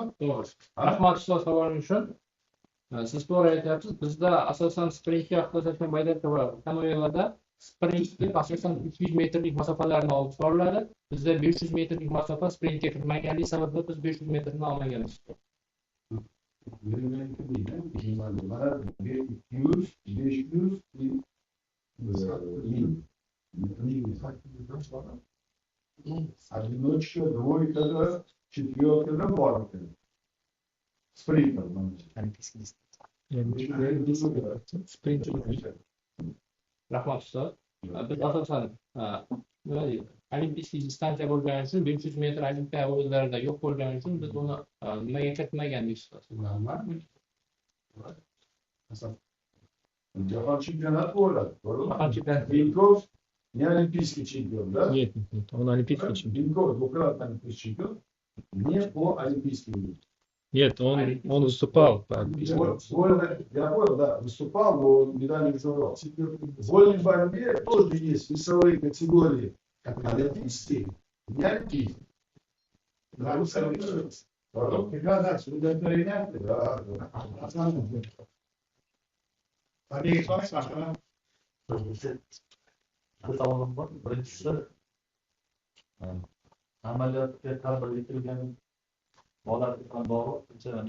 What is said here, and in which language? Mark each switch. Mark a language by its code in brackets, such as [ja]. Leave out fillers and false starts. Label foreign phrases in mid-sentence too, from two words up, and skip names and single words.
[uz] To'g'ri. Rahmat ustoz savolingiz uchun. Siz to'g'ri aytyapsiz. Bizda asosan sprintga ixtisoslashgan baydarka va konveyerlarda sprintga asosan 200 metrlik masofalarni olib boriladi. Bizda 500 metrlik masofa sprintga kirmaganligi sababli biz 500 metrni olmaganmiz. [ru] Одиночка, двойка, четверка, наборка. Спринтер. [uz] Rahmat ustoz. Biz asosan olimpiya distansiya bo'lgani uchun 500 metr olimpiya o'yinlarida yo'q bo'lgani uchun biz uni nimaga kiritmagandik ustoz. Jahon chempionati bo'ladi. Jahon chempionati. [ru] Binkov не олимпийский чемпион, да? Нет, он олимпийский чемпион. Бинков двукратный олимпийский чемпион, не по олимпийским видам. Нет, он выступал. Я понял, да, выступал, но медали не забрал. В вольной борьбе тоже есть весовые категории, как олимпийские, не олимпийские. Да, вы согласны? [uz] Savolim bor. Birinchisi amaliyotga ta'sir etilgan holat bilan bog'liq.